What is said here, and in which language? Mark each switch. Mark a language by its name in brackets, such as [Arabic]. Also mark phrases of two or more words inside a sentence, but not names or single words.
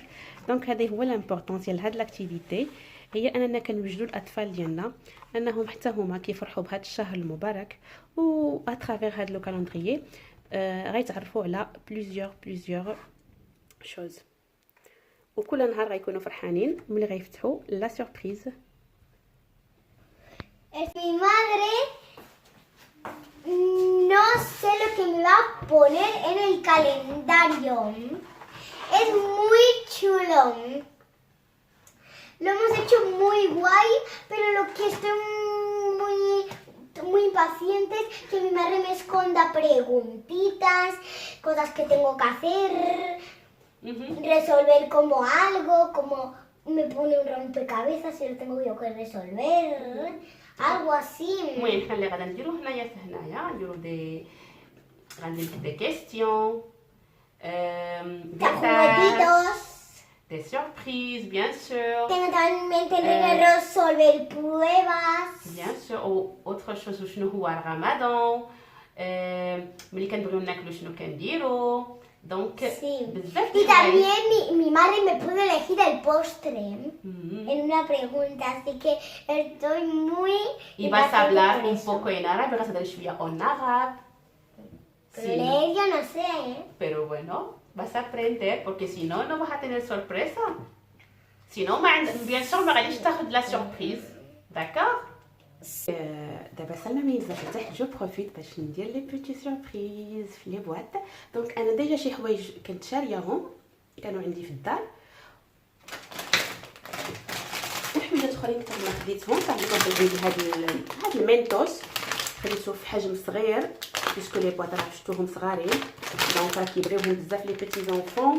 [Arabic] دونك هذه هو لامبورطونس ديال هاد لاكتيفيتي، هي اننا كنوجدوا الاطفال ديالنا انهم حتى هما كيفرحوا بهذا الشهر المبارك، و اترافير هاد [French] le calendrier [Arabic] غيتعرفوا على [French] plusieurs choses, [Arabic] وكل نهار غيكونوا فرحانين ملي غيفتحوا [French] la surprise. [Spanish] Mi madre no sé lo que me va a poner en el calendario. Es muy chulo. Lo hemos hecho muy guay, pero lo que estoy muy impaciente es que mi madre me esconda preguntitas, cosas que tengo que hacer, resolver como algo, como me pone un rompecabezas y lo tengo yo que resolver, algo así. [Arabic] المهم حنا اللي غادا نديرو هنايا نديرو غندير [French] des questions, [Spanish] De juguetitos. [French] des surprises bien sûr. [Spanish] Tengo también tener que resolver pruebas. [French] Bien sûr. [Arabic] او [French] autre chose [Arabic] شنو هو رمضان، ملي كنبغيو ناكلو شنو كنديرو. دونك [Spanish] Sí. [Arabic] بزاف [Spanish] Y también mi madre me pudo elegir el postre en una pregunta, así que estoy muy... Y vas a hablar por un eso. poco en árabe, vas a hablar شويه en arabe. Pero leer yo no sé, ¿eh? Pero bueno, vas a aprender porque si no, no vas a tener sorpresa. Si no, [French] bien sûr, [Arabic] ما غاديش تاخد [French] la surprise. D'accord? [Arabic] دابا سلمى ملي نزلت لتحت [French] j'ai profité [Arabic] باش ندير [French] les petites surprises [Arabic] في [French] les boîtes. [Arabic] دونك انا ديجا شي حوايج كنت شارياهم كانوا عندي في الدار، وحوايجات اخرين كنت ما خديتهم. [French] par exemple [Arabic] هاد المينتوس خديته في حجم صغير [French] puisque les boîtes [Arabic] راه شفتوهم صغارين، دونك راه كيبغيوهم بزاف [French] les petits enfants.